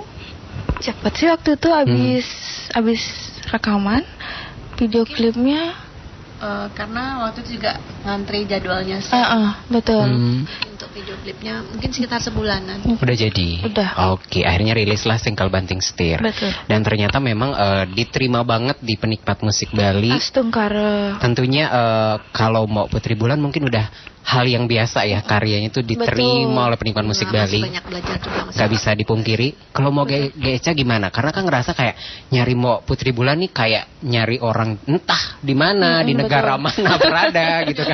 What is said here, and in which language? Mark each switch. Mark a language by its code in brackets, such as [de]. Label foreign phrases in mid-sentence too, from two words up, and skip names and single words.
[id] Cepet sih waktu itu abis rekaman video klipnya. Karena waktu itu juga ngantri jadwalnya betul. Untuk video klipnya mungkin sekitar sebulanan. Udah jadi? Udah. Oke, akhirnya rilislah Single Banting Setir. Betul. Dan ternyata memang diterima banget di penikmat musik Bali. Astungkara. Tentunya kalau mau Putri Bulan mungkin udah hal yang biasa ya, karyanya itu diterima oleh penikmat musik Bali. Banyak belajar juga. Gak bisa dipungkiri. Kalau mau Geca gimana? Karena kan ngerasa kayak nyari mau Putri Bulan nih kayak nyari orang entah di mana, di negara mana berada gitu kan.